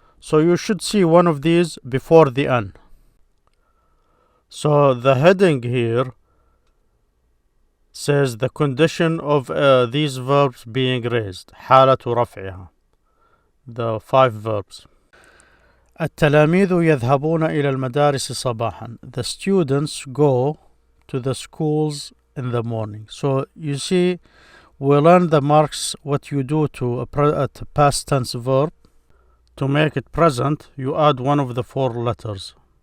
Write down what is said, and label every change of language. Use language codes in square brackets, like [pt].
[en] So you should see one of these before the an. So the heading here says the condition of these verbs being raised, [ar] حالة رفعها, [en] the 5 verbs. [ar] التلاميذ يذهبون إلى المدارس صباحا. [en] The students go to the schools in the morning. So you see, we learn the marks, what you do to a past tense verb. To make it present, you add one of the 4 letters.